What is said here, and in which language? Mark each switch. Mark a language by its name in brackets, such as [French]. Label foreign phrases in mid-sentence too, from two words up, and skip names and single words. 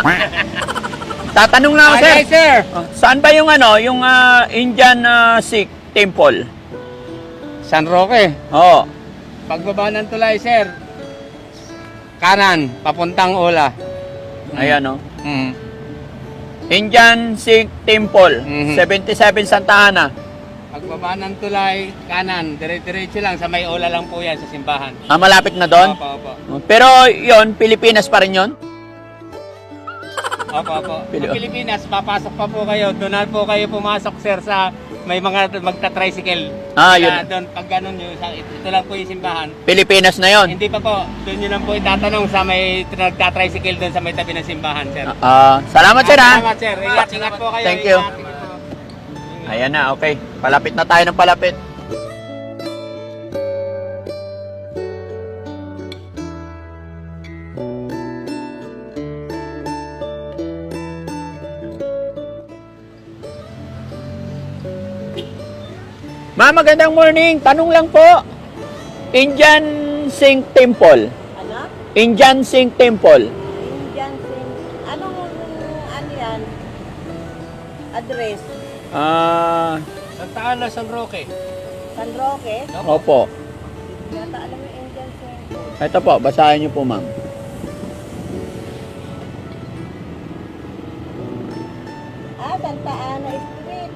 [Filipino] Tatanong lang ako, sir. Sir. Saan ba yung Indian Sikh Temple? San Roque. Oo. Pagbaba ng tulay, sir. Kanan, papuntang Ola. Ayan, no? Mm. Indian Sikh Temple, Mhm. 77 Santa Ana. Pagbaba ng tulay, kanan, dire-diretso lang. Sa may ola lang po yan sa simbahan. Malapit na doon? Opo. Pero yon Pilipinas pa rin yon? Opo. Sa Pilipinas, papasok pa po kayo. Doon na po kayo pumasok, sir, sa may mga magta-tricycle. Yun. Doon, pag ganun yun, ito lang po yung simbahan. Pilipinas na yon. Hindi pa po. Doon nyo lang po itatanong sa may nagta-tricycle doon sa may tabi ng simbahan, sir. Salamat, sir, ha? Salamat, sir. Ingat po kayo. [English] Thank you. [Filipino] Ingat po. Ayan na, okay. Palapit na tayo ng palapit. Ma'am, magandang morning. Tanong lang po. Indian Sikh Temple. Ano? Indian Sikh Temple. Indian Sing. Anong ano yan? Address? Santa Ana, San Roque. San Roque? Opo. Yata alam yung Indian Sing. Ito po, basahin niyo po, ma'am. Santa Ana Street.